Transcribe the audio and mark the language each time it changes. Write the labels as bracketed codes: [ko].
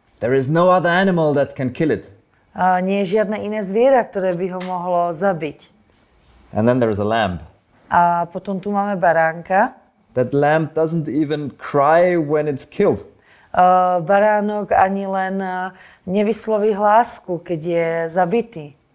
[en] There is no other animal that can kill it. [sk] Nie je žiadne iné zviera, ktoré by ho mohlo zabiť. [en] And then there's a lamb. [sk] A potom tu máme baránka. [en] That lamb doesn't even cry when it's killed. [sk] Baránok ani len nevysloví hlásku, keď je zabitý.